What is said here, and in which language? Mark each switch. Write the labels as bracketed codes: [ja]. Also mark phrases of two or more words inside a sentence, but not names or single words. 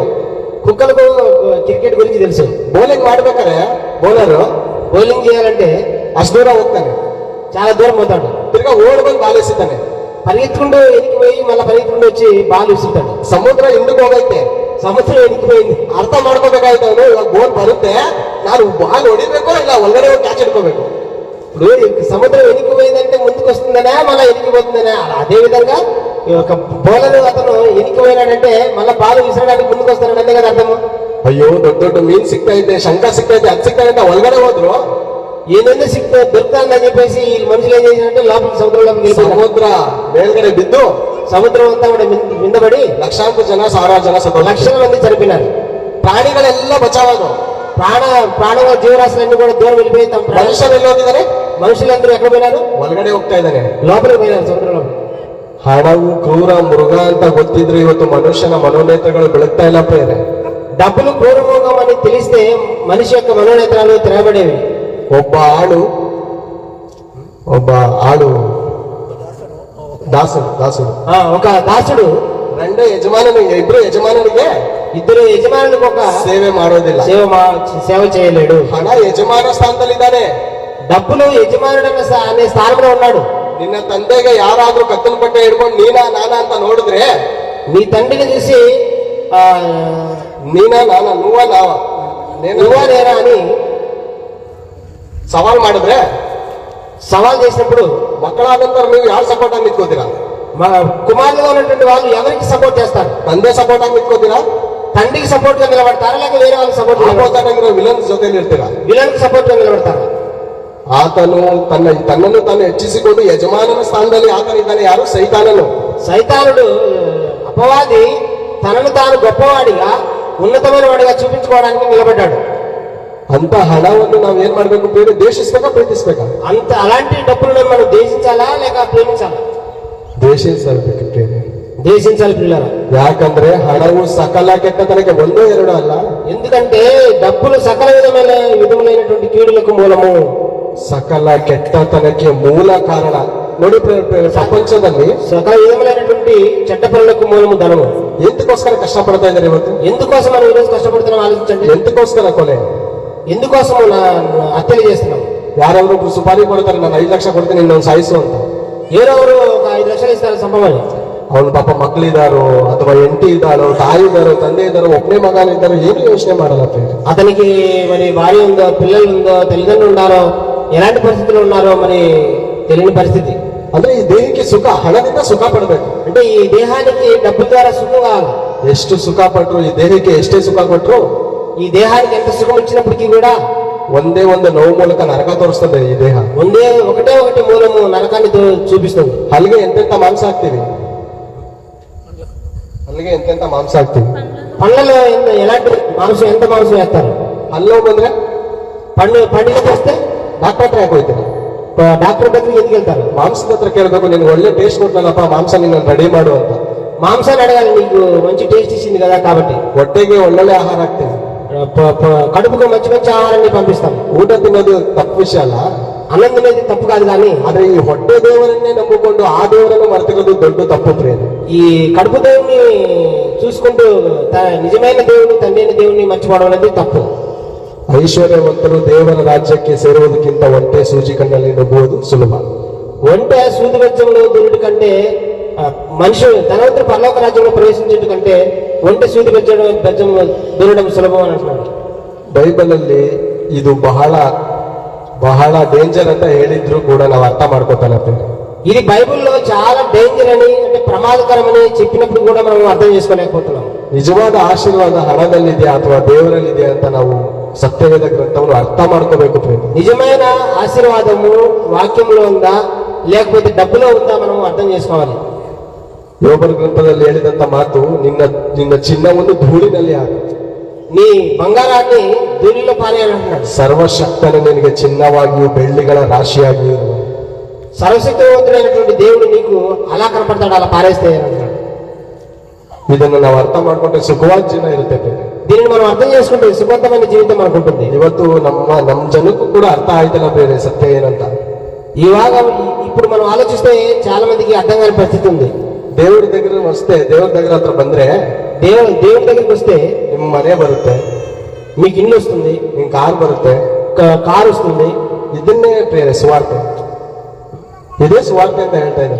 [te] కుక్కలకు క్రికెట్ గురించి తెలుసు. [kn] ಬೌಲಿಂಗ್ ಮಾಡ್ಬೇಕಾದ್ರೆ ಬೌಲರ್ [te] బౌలింగ్ చేయాలంటే [kn] ಅಷ್ಟು ದೂರ ಹೋಗ್ತಾನೆ, [te] చాలా దూరం పోతాడు. [kn] ತಿರ್ಗಾ ಓಡ್ ಬಂದು ಬಾಲ್ ಎಸಿತಾನೆ, [te] పరిగెత్తుకుంటూ ఎనికిపోయి మళ్ళీ పరిగెత్తుకుంటూ వచ్చి బాల్ విసురుతాడు. [kn] ಸಮುದ್ರ ಹಿಂದಕ್ಕೆ ಹೋಗೈತೆ, [te] సముద్రం ఎనికిపోయింది. [kn] ಅರ್ಥ ಮಾಡ್ಕೋಬೇಕಾಯ್ತು ಅವನು. ಇವಾಗ ಬೋಲ್ ಬರುತ್ತೆ, ನಾನು ಬಾಲ್ ಹೊಡಿಬೇಕು ಇಲ್ಲ ಒಳಗಡೆ ಹೋಗಿ ಕ್ಯಾಚ್ ಹಿಡ್ಕೋಬೇಕು. [te] ఇప్పుడు సముద్రం ఎనికిపోయిందంటే ముందుకు వస్తుందనే మళ్ళీ ఎనికిపోతుందనే, అదే విధంగా ఒక బౌలర్ అతను ఎనికిపోయినాడంటే మళ్ళీ బాల్ విసరడానికి ముందుకు వస్తాడు, అంతే కదా అర్థము. [kn] ಅಯ್ಯೋ ದೊಡ್ಡ ದೊಡ್ಡ ಮೀನ್ ಸಿಗ್ತಾ ಇದೆ, ಶಂಖ ಸಿಗ್ತಾ ಇದೆ, ಅದು ಸಿಗ್ತಾ ಇದೆ, ಒಳಗಡೆ ಹೋದ್ರು [te] ఏదైనా దొరుకుతుందని చెప్పేసి ఈ మనుషులు ఏం చేసినట్టే లోపలికి సముద్రంలోకి వెళ్ళిపోయారు. [kn] ಸಮುದ್ರ ಮೇಲ್ಗಡೆ ಬಿದ್ದು [te] సముద్రం అంతా కూడా మిందబడి [kn] ಲಕ್ಷಾಂತರ ಜನ, ಸಾವಿರಾರು ಜನ ಸತ್ತು, [te] లక్షల మంది చనిపోయినారు. [kn] ಪ್ರಾಣಿಗಳೆಲ್ಲ ಬಚಾವಾದು, [te] ప్రాణ జీవరాశులన్నీ కూడా దూరం వెళ్ళిపోయి తమ [kn] ಮನುಷ್ಯರು ಎಲ್ಲಿ ಹೋಗಿದ್ದಾರೆ? [te] మనుషులందరూ ఎక్కడ పోయినారు? [kn] ಒಳಗಡೆ ಹೋಗ್ತಾ ಇದ್ದಾನೆ, [te] లోపలికి పోయినారు సముద్రంలో. [kn] ಹಣವು ಕ್ರೂರ ಮೃಗ ಅಂತ ಗೊತ್ತಿದ್ರೆ ಇವತ್ತು ಮನುಷ್ಯನ ಮನೋನೇತ್ರಗಳು ಬೆಳಗ್ತಾ ಇಲ್ಲ ಪ್ರೇರೆ. [te] డబ్బులు క్రూరమోగం అని తెలిస్తే మనిషి యొక్క మనోనేత్రాలు తెరవబడేవి. [kn] ಒಬ್ಬ ಆಳು ದಾಸುడు [te] ఒక దాసుడు [kn] ಇಬ್ರು ಯಜಮಾನನಿಗೆ [te] ఇద్దరు యజమానులకు ఒక [kn] ಸೇವೆ ಮಾಡೋದಿಲ್ಲ, [te] సేవ చేయలేడు. [kn] ಹಣ ಯಜಮಾನ ಸ್ಥಾನದಲ್ಲಿದ್ದಾನೆ, [te] డబ్బులు యజమానుడు అనే స్థానంలో ఉన్నాడు. [kn] ನಿನ್ನ ತಂದೆಗೆ ಯಾರಾದ್ರೂ ಕತ್ತಲ ಬಟ್ಟೆ ಹಿಡ್ಕೊಂಡು ನೀನಾ ನಾನಾ ಅಂತ ನೋಡಿದ್ರೆ, [te] నీ తండ్రిని చూసి [kn] ನೀನಾ ನಾನಾ [te] నువ్వా నేరా అని [kn] ಸವಾಲ್ ಮಾಡಿದ್ರೆ, [te] సవాల్ చేసినప్పుడు [kn] ಮಕ್ಕಳಾದಂತವ್ರು ನೀವು ಯಾರು ಸಪೋರ್ಟ್ ಆಗಿ ನಿಂತ್ಕೋತೀರಾ? [te] కుమారులుగా ఉన్నటువంటి వాళ్ళు ఎవరికి సపోర్ట్ చేస్తారు? [kn] ತಂದೆ ಸಪೋರ್ಟ್ ಆಗಿ ನಿಂತ್ಕೋತೀರಾ? [te] తండ్రికి సపోర్ట్ గా నిలబడతారా లేక వేరే వాళ్ళకి సపోర్ట్ [kn] ವಿಲನ್ಸ್ ಜೊತೆಲಿ ಇರ್ತೀರಾ? [te] విలన్ సపోర్ట్ గా నిలబడతారా? [kn] ಆತನು ತನ್ನನ್ನು ತಾನು ಹೆಚ್ಚಿಸಿಕೊಂಡು ಯಜಮಾನನ ಸ್ಥಾನದಲ್ಲಿ ಆತನಿದ್ದಾನೆ. ಯಾರು? ಸೈತಾನನು. [te] అపవాది తనను తాను గొప్పవాడిగా ఉన్నతమైన వాడిగా చూపించుకోవడానికి నిలబడ్డాడు. [kn] ಅಂತ హణವನ್ನು ನಾವು ಏನ್ ಮಾಡ್ಬೇಕು? ಬೇರೆ ದೇಶಿಸ್ಬೇಕಾ ಪ್ರೀತಿಸ್ಬೇಕಾ? [te] అలాంటి డబ్బులను మనం దేశించాలా లేక ప్రేమించాలా? దేశించాలి పిల్లరా. [kn] ಯಾಕಂದ್ರೆ ಹಣವು ಸಕಲ ಕೆಟ್ಟತನಕ್ಕೆ ಒಂದೋ ಎರಡೋ ಅಲ್ಲ. ఎందుకంటే డబ్బులు సకల విధములైనటువంటి కీడులకు మూలము, ಸಕಲ ಕೆಟ್ಟತನಕ್ಕೆ ಮೂಲ ಕಾರಣ. ನೋಡಿ ಪ್ರಪಂಚದಲ್ಲಿ [te] సకల విధములైనటువంటి చెడ్డ పనులకు మూలము ధనము. [kn] ఎందుకోಸ್ಕರ ಕಷ್ಟಪಡ್ತಾ ಇದ್ದಾರೆ ಇವತ್ತು? [te] ఎందుకోసం మనం ఈరోజు కష్టపడుతున్నాం ఆలోచించండి. [kn] ఎందుకోಸ್ಕರ ಕೊಲೆ? [te] ఎందుకోసం హత్యలు చేస్తున్నాం? [kn] ಯಾರಾದ್ರೂ ಸುಪಾರಿ ಕೊಡ್ತಾರೆ, ನಾನು 5 ಲಕ್ಷ ಕೊಡ್ತೀನಿ ಇನ್ನೊಂದು ಸಾಯಿಸು ಅಂತ. [te] ఎవరెవరు ఒక 5 లక్షలు ఇస్తారు సంభవని. [kn] ಅವನು ಪಾಪ ಮಕ್ಕಳಿದಾರೋ ಅಥವಾ ಹೆಂಡತಿ ಇದ್ದಾರೋ, ತಾಯಿ ಇದ್ದಾರೋ, ತಂದೆ ಇದ್ದಾರೋ, ಒಬ್ಬನೇ ಮಗನಿದ್ದಾರೋ, ಏನು ಯೋಚನೆ ಮಾಡಲ್ಲ. [te] అతనికి మరి భార్య ఉందో, పిల్లలు ఉందో, తల్లిదండ్రులు ఉన్నారో, ఎలాంటి పరిస్థితులు ఉన్నారో మరి తెలియని పరిస్థితి. [kn] ಅಂದ್ರೆ ಈ ದೇಹಕ್ಕೆ ಸುಖ, ಹಣದಿಂದ ಸುಖ ಪಡ್ಬೇಕು. [te] అంటే ఈ దేహానికి డబ్బు ద్వారా సుఖం కావాలి. [kn] ಎಷ್ಟು ಸುಖ ಪಟ್ರು, ಈ ದೇಹಕ್ಕೆ ಎಷ್ಟೇ ಸುಖ ಕೊಟ್ರು, [te] ఈ దేహానికి ఎంత సుఖం ఇచ్చినప్పటికీ కూడా [kn] ಒಂದೇ ಒಂದು ನೋವು ಮೂಲಕ ನರಕ ತೋರಿಸ್ತದೆ ಈ ದೇಹ. [te] ఒకటే మూలము నరకాన్ని చూపిస్తుంది. [kn] ಅಲ್ಲಿಗೆ ಎಂತೆಂತ ಮಾಂಸ ಹಾಕ್ತೀವಿ, [te] పండ్లలో ఎలాంటి మాంసం, ఎంత మాంసం వేస్తారు? [kn] ಹಲ್ಲು ಬಂದ್ರೆ [te] పండుగ చేస్తే [kn] ಡಾಕ್ಟರ್ ಹತ್ರ ಯಾಕೆ ಹೋಗ್ತೀವಿ? [te] డాక్టర్ దగ్గరికి ఎందుకు వెళ్తారు? [kn] ಮಾಂಸದ ಹತ್ರ ಕೇಳಬೇಕು, ನಿನ್ಗೆ ಒಳ್ಳೆ ಟೇಸ್ಟ್ ಕೊಟ್ಟನಲ್ಲಪ್ಪ ಮಾಂಸ ನಿನ್ನ ರೆಡಿ ಮಾಡು ಅಂತ. [te] మాంసాన్ని అడగాలి, నీకు మంచి టేస్ట్ ఇచ్చింది కదా కాబట్టి. [kn] ಹೊಟ್ಟೆಗೆ ಒಳ್ಳೊಳ್ಳೆ ಆಹಾರ ಹಾಕ್ತೀವಿ, [te] కడుపుకు మంచి మంచి ఆహారాన్ని పంపిస్తాం. [kn] ಊಟ ತಿನ್ನೋದು ತಪ್ಪು ವಿಷಯ ಅಲ್ಲ, [te] అన్నం తినేది తప్పు కాదు. కానీ [kn] ಆದ್ರೆ ಈ ಹೊಟ್ಟೆ ದೇವರನ್ನೇ ನಂಬಿಕೊಂಡು ಆ ದೇವರನ್ನು ಮರೆತಿರೋದು ದೊಡ್ಡ ತಪ್ಪು ಪ್ರೇಮ. [te] ఈ కడుపు దేవుని చూసుకుంటూ నిజమైన దేవుని, తండ్రి అయిన దేవుని మర్చిపోవడం అనేది తప్పు. [kn] ಐಶ್ವರ್ಯವಂತರು ದೇವರ ರಾಜ್ಯಕ್ಕೆ ಸೇರುವುದಕ್ಕಿಂತ ಒಂಟೆ ಸೂಜಿ ಕಣ್ಣಲ್ಲಿ ನುಗ್ಗುವುದು ಸುಲಭ. [te] ఒంటె సూది బెజ్జంలో దూరుడు కంటే, మనిషి ధనవంతుడు పరలోక రాజ్యంలో ప్రవేశించడం కంటే ఒంటె సూది బెజ్జం దూరడం సులభం అని అంటున్నాడు. [kn] ಬೈಬಲ್ ಅಲ್ಲಿ ಇದು ಬಹಳ ಬಹಳ ಡೇಂಜರ್ ಅಂತ ಹೇಳಿದ್ರು ಕೂಡ ನಾವು ಅರ್ಥ ಮಾಡ್ಕೋತಾನೆ. [te] ఇది బైబిల్లో చాలా డేంజర్ అని, అంటే ప్రమాదకరమని చెప్పినప్పుడు కూడా మనం అర్థం చేసుకోలేకపోతున్నాం. [kn] ನಿಜವಾದ ಆಶೀರ್ವಾದ ಹಣದಲ್ಲಿದೆಯಾ ಅಥವಾ ದೇವರಲ್ಲಿದೆಯಾ ಅಂತ ನಾವು [te] సత్యవేద గ్రంథమును అర్థం [kn] ಮಾಡ್ಕೋಬೇಕು ప్రేమ. [te] నిజమైన ఆశీర్వాదము వాక్యంలో ఉందా లేకపోతే డబ్బులో ఉందా మనం అర్థం చేసుకోవాలి. [kn] ಯೋಬನ ಗ್ರಂಥದಲ್ಲಿ ಹೇಳಿದಂತ ಮಾತು, ನಿನ್ನ ಚಿನ್ನವನ್ನು ಧೂಳಿನಲ್ಲಿ ಹಾಕು, [te] నీ బంగారాన్ని ధూళిలో పారేయాలంటున్నాడు. [kn] ಸರ್ವಶಕ್ತನು ನಿನಗೆ ಚಿನ್ನವಾಗಿಯೂ ಬೆಳ್ಳಿಗಳ ರಾಶಿಯಾಗಿಯೂ ಇರುವನು. [te] సర్వశక్తివంతుడైనటువంటి దేవుడు నీకు అలా కనపడతాడు, అలా పారేస్తే అంటున్నాడు. [kn] ಇದನ್ನು ನಾವು ಅರ್ಥ ಮಾಡ್ಕೊಂಡ್ರೆ ಸುಖವಾದ ಜೀವನ ಇರುತ್ತೆ ಪ್ರೇಮ. [te] దీనిని మనం అర్థం చేసుకుంటే సుఖవంతమైన జీవితం మనకు ఉంటుంది. [kn] ಇವತ್ತು ನಮ್ಮ ಜನಕ್ಕೂ ಕೂಡ ಅರ್ಥ ಆಯ್ತಲ್ಲ ಬೇರೆ ಸತ್ಯ ಏನಂತ. [te] ఇవాగ ఇప్పుడు మనం ఆలోచిస్తే చాలా మందికి అర్థం కాని పరిస్థితి ఉంది. [kn] ದೇವ್ರ [te] దగ్గర వస్తే, [kn] ದೇವ್ರ దగ్గర ಹತ್ರ ಬಂದ್ರೆ [te] దేవుడి దగ్గరికి వస్తే [kn] ನಿಮ್ಮ ಮನೆ ಬರುತ್ತೆ, [te] మీకు ఇల్లు వస్తుంది, [kn] ನಿಮ್ ಕಾರ್ ಬರುತ್ತೆ, [te] కారు వస్తుంది. [kn] ಇದನ್ನೇ ಪ್ರೇರೆ ಸುವಾರ್ತೆ. ಇದೇ ಸುವಾರ್ತೆ ಅಂತ ಹೇಳ್ತಾ ಇದ್ದಾರೆ.